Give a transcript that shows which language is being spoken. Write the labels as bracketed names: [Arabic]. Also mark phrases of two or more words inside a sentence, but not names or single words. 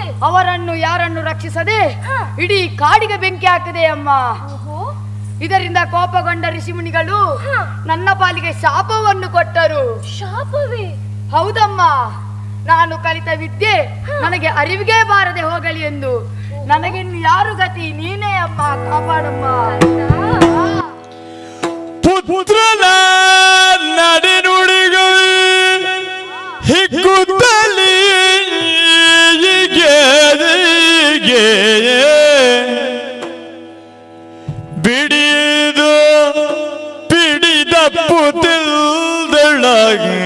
[Kannada] ಅವರನ್ನು ಯಾರನ್ನು ರಕ್ಷಿಸದೆ ಇಡೀ ಕಾಡಿಗೆ ಬೆಂಕಿ ಹಾಕಿದೆ ಅಮ್ಮ. ಇದರಿಂದ ಕೋಪಗೊಂಡ ಋಷಿಮುನಿಗಳು ನನ್ನ ಪಾಲಿಗೆ ಶಾಪವನ್ನು ಕೊಟ್ಟರು. ಶಾಪವೇ? ಹೌದಮ್ಮ. ನಾನು ಕಲಿತ ವಿದ್ಯೆ ನನಗೆ ಅರಿವಿಗೆ ಬಾರದೆ ಹೋಗಲಿ ಎಂದು. ನನಗಿನ್ನು ಯಾರು ಗತಿ? ನೀನೇ ಅಮ್ಮ, ಕಾಪಾಡಮ್ಮ. ಪುತ್ರನ ನಡೆ ನುಡಿಗಳು ಹಿಗ್ಗುತ್ತಲಿ ಬಿಡಿದು ಪಿಡಿದಪ್ಪು ತಿಲ್ದೊಳಗ